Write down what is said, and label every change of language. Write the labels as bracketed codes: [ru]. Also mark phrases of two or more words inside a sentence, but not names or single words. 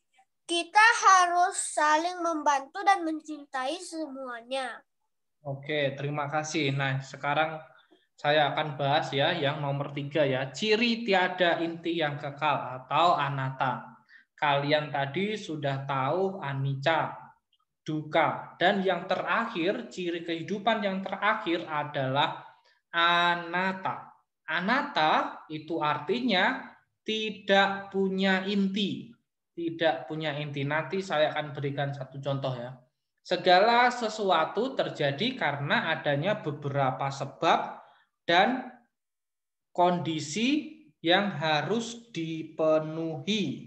[id] Kita harus saling membantu dan mencintai semuanya. Oke, terima kasih. Nah, sekarang saya akan bahas ya yang nomor 3 ya. Ciri tiada inti yang kekal atau anatta. Kalian tadi sudah tahu [pi] anicca, dukkha. [id] Dan yang terakhir, ciri kehidupan yang terakhir adalah anatta. Anatta itu artinya tidak punya inti. Tidak punya inti. Nanti saya akan berikan satu contoh ya. Segala sesuatu terjadi karena adanya beberapa sebab dan kondisi yang harus dipenuhi.